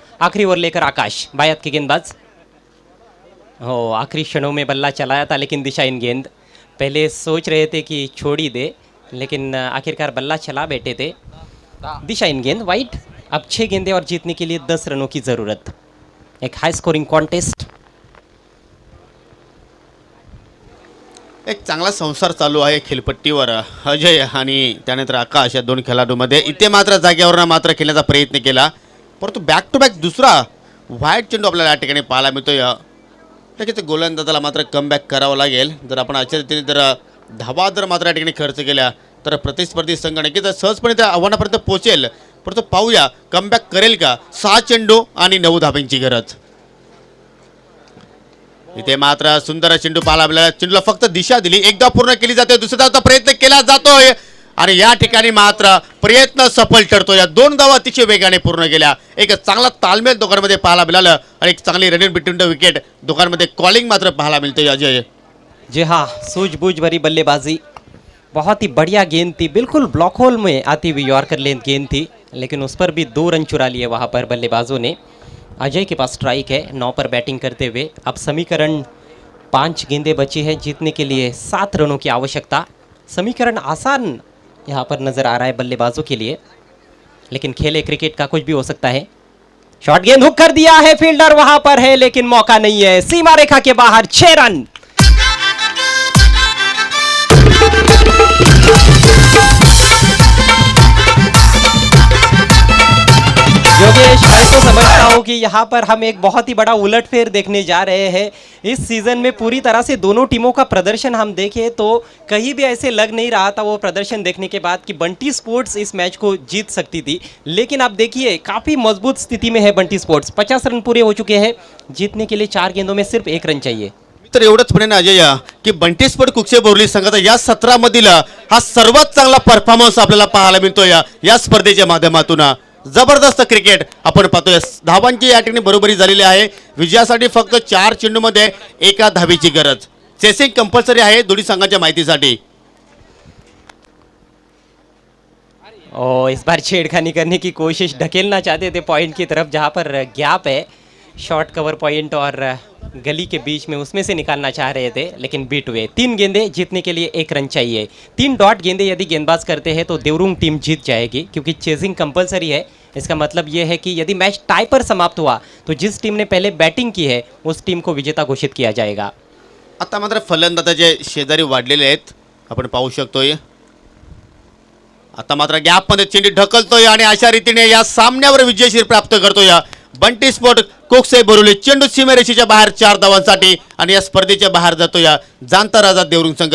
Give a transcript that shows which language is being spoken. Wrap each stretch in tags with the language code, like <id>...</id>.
<hi>आखिरी ओवर लेकर आकाश, बायात के गेंदबाज, हो आखिरी क्षणों में बल्ला चलाया था लेकिन दिशाहीन गेंद। पहले सोच रहे थे कि छोड़ ही दे, लेकिन आखिरकार बल्ला चला बैठे थे, दिशाहीन गेंद, वाइड। अब 6 गेंदें और जीतने के लिए 10 रनों की जरूरत। एक हाई स्कोरिंग कॉन्टेस्ट।</hi> <mr>एक चांगला संसार चालू आहे खेळपट्टीवर अजय आणि त्यानंतर आकाश या दोन खेळाडूंमध्ये। इथे मात्र जागेवर मात्र खेळण्याचा प्रयत्न केला, परंतु बॅक टू बॅक दुसरा व्हाईट चेंडू आपल्याला या ठिकाणी पाहायला मिळतोय। नक्कीच गोलंदाजाला मात्र कमबॅक करावं लागेल। जर आपण अशा रीतीने जर धावा जर मात्र या ठिकाणी खर्च केल्या तर प्रतिस्पर्धी संघ नक्कीच सहजपणे त्या आव्हानापर्यंत पोहोचेल, परंतु पाहूया कमबॅक करेल का। 6 चेंडू आणि 9 धावांची गरज। इथे मात्र सुंदर चेंडू पाहायला मिळाला, चेंडूला फक्त दिशा दिली, एकदा पूर्ण केली जाते, दुसऱ्या धावाचा प्रयत्न केला जातोय आणि या ठिकाणी मात्र प्रयत्न सफल ठरतो। या 2 धावा अतिशय वेगाने पूर्ण केल्या। एक चांगला तालमेल दोघांमध्ये पाहायला मिळालं आणि एक चांगली रनिंग बिटवीन द विकेट दोघांमध्ये कॉलिंग मात्र पाहायला मिळते। अजय</mr> <hi>जी हाँ, सूझबूझ भरी बल्लेबाजी, बहुत ही बढ़िया गेंद थी, बिल्कुल ब्लॉक होल में आती हुई यॉर्कर लेंथ गेंद थी, लेकिन उस पर भी 2 रन चुरा लिए वहाँ पर बल्लेबाजों ने। अजय के पास स्ट्राइक है 9 पर बैटिंग करते हुए। अब समीकरण 5 गेंदें बची हैं, जीतने के लिए 7 रनों की आवश्यकता। समीकरण आसान यहाँ पर नज़र आ रहा है बल्लेबाजों के लिए, लेकिन खेले क्रिकेट का कुछ भी हो सकता है। शॉर्ट गेंद हुक कर दिया है, फील्डर वहां पर है लेकिन मौका नहीं है, सीमा रेखा के बाहर 6 रन। योगेश, मैं तो समझता हूं कि यहाँ पर हम एक बहुत ही बड़ा उलटफेर देखने जा रहे हैं। इस सीजन में पूरी तरह से दोनों टीमों का प्रदर्शन हम देखें तो कहीं भी ऐसे लग नहीं रहा था वो प्रदर्शन देखने के बाद कि बंटी स्पोर्ट्स इस मैच को जीत सकती थी, लेकिन अब देखिए काफ़ी मजबूत स्थिति में है बंटी स्पोर्ट्स। 50 रन पूरे हो चुके हैं, जीतने के लिए 4 गेंदों में सिर्फ 1 रन चाहिए।</hi> <mr>तर एवढंच म्हणेन अजय की बंटी स्पोर्ट कुक्षे बोरली संघाचा या सत्रामधील हा सर्वात चांगला परफॉर्मन्स आपल्याला पाहायला मिळतोय या स्पर्धेच्या माध्यमातून। जबरदस्त क्रिकेट आपण पाहतोय। धावांची या ठिकाणी बरोबरी झालेली आहे। विजयासाठी फक्त 4 चेंडूमध्ये 1 धावेची गरज। चेसिंग कंपल्सरी आहे दोन्ही संघांच्या माहितीसाठी।</mr> <hi>और इस बार छेड़खानी करने की कोशिश, ढकेलना चाहते थे पॉइंट की तरफ जहां पर गैप है, शॉर्ट कवर पॉइंट और गली के बीच में, उसमें से निकालना चाह रहे थे लेकिन बीट हुए। 3 गेंदें, जीतने के लिए 1 रन चाहिए। 3 डॉट गेंदें यदि गेंदबाज करते हैं तो देवरुंग टीम जीत जाएगी, क्योंकि चेजिंग कंपलसरी है। इसका मतलब ये है कि यदि मैच टाई पर समाप्त हुआ तो जिस टीम ने पहले बैटिंग की है उस टीम को विजेता घोषित किया जाएगा।</hi> <mr>आता मात्र फलंदाजाचे शेजारी वाढलेले आहेत, आपण पाहू शकतोय। आता मात्र गॅपमध्ये चेंडू ढकलतोय आणि अशा रीतीने या सामन्यावर विजयशीर प्राप्त करतोय बंटी स्पोर्ट कोकसे बोरवली. चेंडू सीमेरेषेच्या बाहेर 4 धावांसाठी आणि या स्पर्धेच्या बाहेर जातोय जाणता राजा देवरुंग संघ.</mr>